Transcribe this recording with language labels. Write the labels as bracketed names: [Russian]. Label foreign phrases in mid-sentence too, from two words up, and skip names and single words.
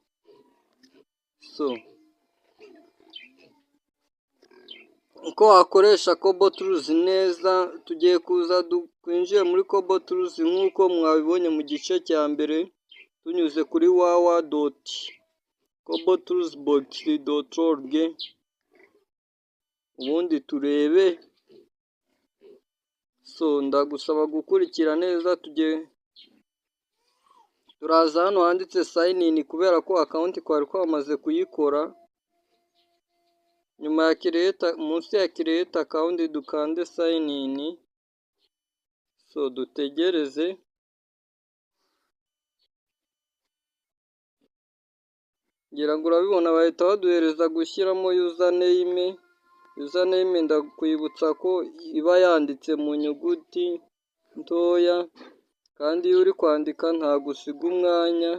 [Kinyarwanda] Uko wakoresha Kobo Tools neza, tugiye kuza twinjiye muri Kobo Tools nk'uko mwabibonye mu gice cya mbere, tunyuze kuri www.kobotoolsbox.org, ubundi turebe. Ndagusaba gukurikira neza. Turaza hano handitse [English] sign in [Kinyarwanda] kubera ko account twari twamaze kuyikora. Nyuma ya munsi ya [English] create account [Kinyarwanda] dukande [English] sign in. [Kinyarwanda] Dutegereze. Ngira ngo urabibona bahita baduhereza gushyiramo username. Username ndakwibutsa ko iba yanditse mu nyuguti ntoya, kandi iyo uri kwandika ntabwo usiga umwanya.